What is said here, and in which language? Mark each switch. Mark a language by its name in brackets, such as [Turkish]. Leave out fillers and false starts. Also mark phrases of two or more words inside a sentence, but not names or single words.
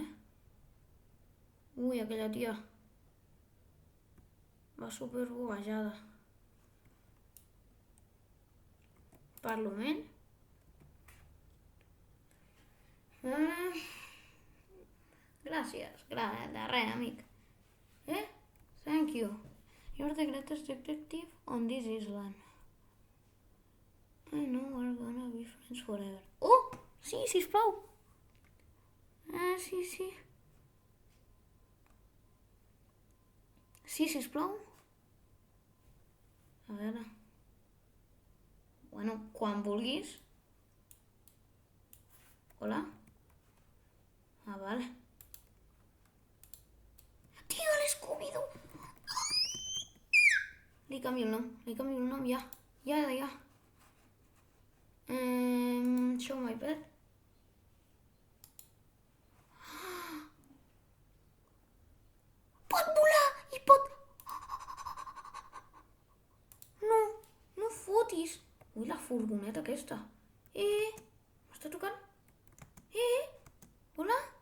[Catalan] Ui, aquella tia. Va super buguejada. Parlament. Gràcies. De res, amic. [English] Thank you. You're the greatest detective on this island. I know we're gonna be friends forever. [Catalan] Oh! Sí, sisplau. Sí. Sí, sisplau. A veure... Bueno, quan vulguis. Hola? Vale. Tio, l'Scooby-Doo! Li canvio el nom, ja. [English] Show my pet. [Catalan] Pot volar i pot... No fotis. Ui, la furgoneta aquesta. M'està tocant? Hola?